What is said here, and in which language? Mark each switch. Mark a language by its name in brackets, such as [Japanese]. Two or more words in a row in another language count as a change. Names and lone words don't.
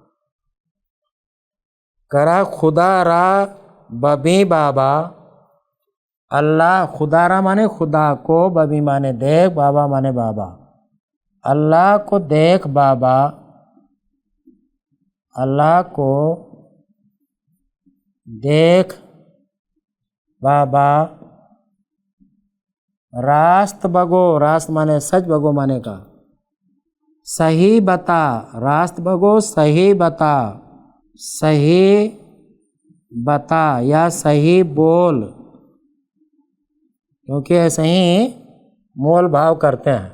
[Persian] کرا خدا را ببی بابا، [Urdu] اللہ، [Persian] خدا را [Urdu] مانے خدا کو، ببی مانے دیکھ، بابا مانے بابا، اللہ کو دیکھ بابا، اللہ کو دیکھ بابا، [Persian] راست بگو، [Urdu] راست مانے سچ، بگو مانے کا، صحیح بتا، [Persian] راست بگو [Urdu] صحیح بتا، صحیح بتا یا صحیح بول، کیونکہ ایسے ہی مول بھاؤ کرتے ہیں۔